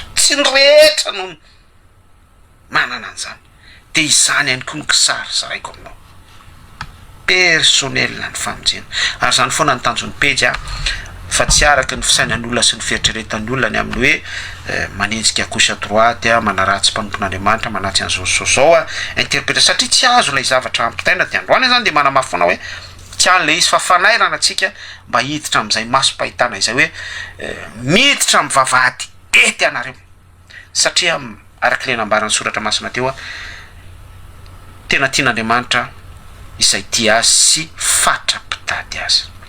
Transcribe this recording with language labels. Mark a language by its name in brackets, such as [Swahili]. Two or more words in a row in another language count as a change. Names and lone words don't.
[Malagasy] tsy ny rehetra no manana an'izany de izany ihany koa ny kisary zaraiko aminao personnel ny famonjena ary zany foana ny tanjon'ny pejy fa tsy araky ny fisainan'ny olona sy ny fieritreretan'ny olona ny amin'ny hoe manenjika [French] gauche à droite [Malagasy] manaratsy mpanompon'Andriamanitra manatsy an'izao interprète satria tsy azo ilay zavatra ampitaina de androany zany de manamafy foana hoe tsy an'le izy fa fanairana atsika mba hiditra am'izay maso-pahitana izay hoe miditra amin'ny vavahady ety anareo satria araky le nambaran'ny soratra masina teo tena tian'Andriamanitra izay tia azy sy fatrapitady azy